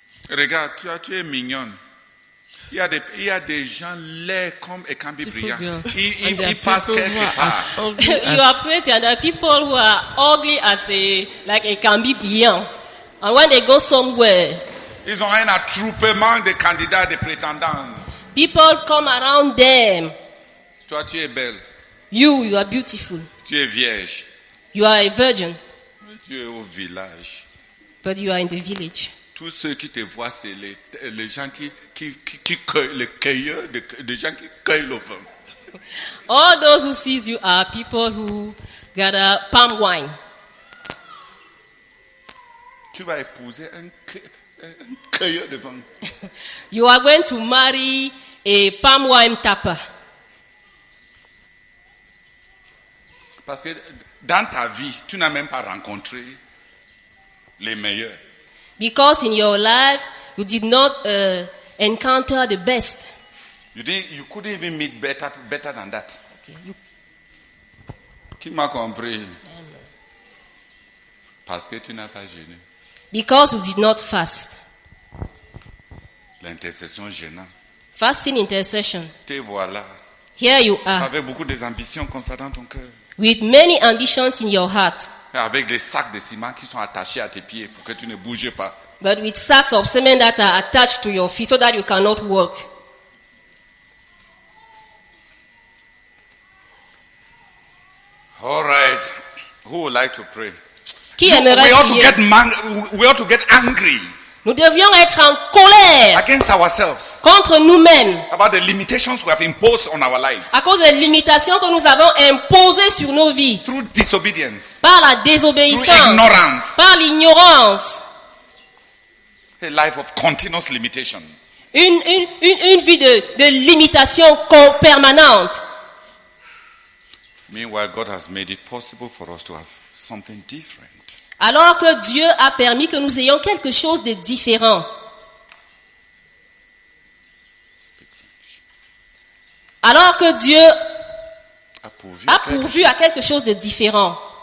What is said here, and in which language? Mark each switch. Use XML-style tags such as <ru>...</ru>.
<fr>Regarde, tu es mignonne. Il y a des gens laids comme Ekambi Brillant. Ils passent quelque part.</fr> <en>You are pretty, and there are people who are ugly as like a Kambi Brillant. And when they go somewhere,</en> <fr>Ils ont un attroupement de candidats, de prétendants.</fr> <en>people come around them.</en> <fr>Toi, tu es belle.</fr> <en>You are beautiful.</en> <fr>Tu es vierge.</fr> <en>You are a virgin,</en> <fr>Tu es au village.</fr> <en>but you are in the village.</en> <fr>Tous ceux qui te voient, c'est les gens qui cueillent, les cueilleurs, des gens qui cueillent le vin.</fr> <en>All those who sees you are people who gather palm wine.</en> <fr>Tu vas épouser un cueilleur de vin.</fr> <en>You are going to marry a palm wine tapper.</en> <fr>Parce que dans ta vie, tu n'as même pas rencontré les meilleurs.</fr> <en>Because in your life, you did not encounter the best. You couldn't even meet better than that. Okay.</en> <fr>Qui m'a compris? Parce que tu n'as pas jeûné.</fr> <en>Because you did not fast.</en> <fr>L'intercession gênante.</fr> <en>Fasting intercession.</en> <fr>Te voilà.</fr> <en>Here you are,</en> <fr>Avec beaucoup d'ambitions comme ça dans ton cœur.</fr> <en>with many ambitions in your heart,</en> <fr>Avec des sacs de ciment qui sont attachés à tes pieds pour que tu ne bouges pas.</fr> <en>but with sacks of cement that are attached to your feet so that you cannot walk. All right. Who would like to pray?</en> <fr>Qui</fr> <en>We</en> <fr>aimerait</fr> <en>ought to</en> <fr>prier?</fr> <en>we ought to get angry</en> <fr>Nous devions être en colère</fr> <en>against ourselves</en> <fr>contre nous-mêmes</fr> <en>about the limitations we have imposed on our lives</en> <fr>à cause des limitations que nous avons imposées sur nos vies</fr> <en>through disobedience,</en> <fr>par la</fr> <en>through</en> <fr>désobéissance,</fr> <en>ignorance,</en> <fr>par l'ignorance.</fr> <en>a life of continuous limitation.</en> <fr>Une vie de limitation permanente.</fr> <en>Meanwhile, God has made it possible for us to have something different.</en> <fr>Alors que Dieu a permis que nous ayons quelque chose de différent.</fr> <en>Speak French.</en> <fr>Alors que Dieu A pourvu a quelque pourvu à quelque chose de différent.</fr>